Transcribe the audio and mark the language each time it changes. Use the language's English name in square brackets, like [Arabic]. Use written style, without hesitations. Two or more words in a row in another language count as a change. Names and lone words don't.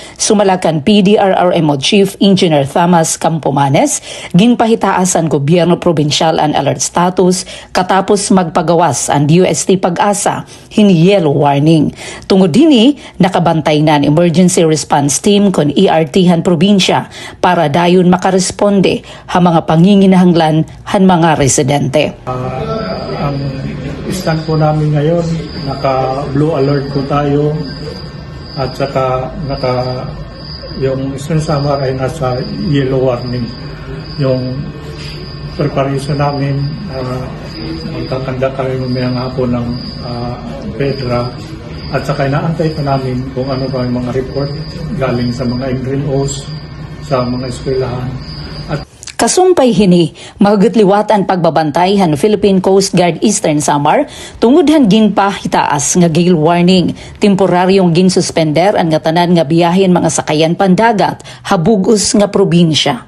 [Waray] Sumalakan PDRRMO Chief Engineer Thomas Campomanes, ginpahitaas ang gobyerno probinsyal ang alert status katapos magpagawas ang DOST Pag-asa hin [English] yellow warning. [Waray] Tungod dini, nakabantay na ang emergency response team kon ERT han probinsya para dayon makaresponde ha mga panginginahanglan han mga residente. [Filipino] Ang stand po namin ngayon, naka- [English] blue alert [Filipino] po tayo at saka yung Eastern Samar ay nasa [English] yellow warning. [Filipino] Yung preparation namin, magkakanda kami mamayang hapon ng PEDRA at saka inaantay pa namin kung ano ba yung mga report galing sa mga NGOs, sa mga eskwelahan. [Waray] Kasumpay hini, magagutliwat ang pagbabantay han Philippine Coast Guard Eastern Samar tungod han ginpahitaas nga [English] gale warning. [Waray] Temporaryong ginsuspender ang nga tanan nga biyahen mga sakayan pandagat habugos nga probinsya.